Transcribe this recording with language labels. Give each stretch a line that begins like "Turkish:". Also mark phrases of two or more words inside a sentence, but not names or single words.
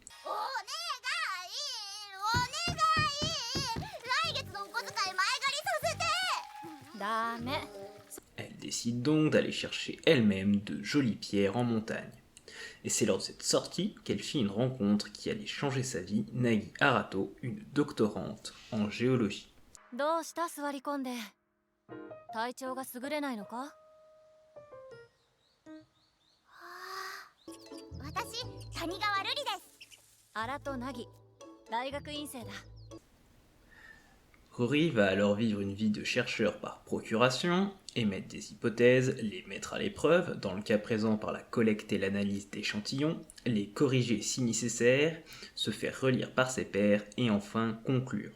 French: Elle décide donc d'aller chercher elle-même de jolies pierres en montagne. Et c'est lors de cette sortie qu'elle fit une rencontre qui allait changer sa vie, Nagi Arato, une doctorante en géologie.
Japanese: どうした座り込んで体調が優れないのか私、谷川瑠璃です。荒戸凪大学院生だ
French: Rory va alors vivre une vie de chercheur par procuration, émettre des hypothèses, les mettre à l'épreuve, dans le cas présent par la collecte et l'analyse d'échantillons, les corriger si nécessaire, se faire relire par ses pairs et enfin conclure.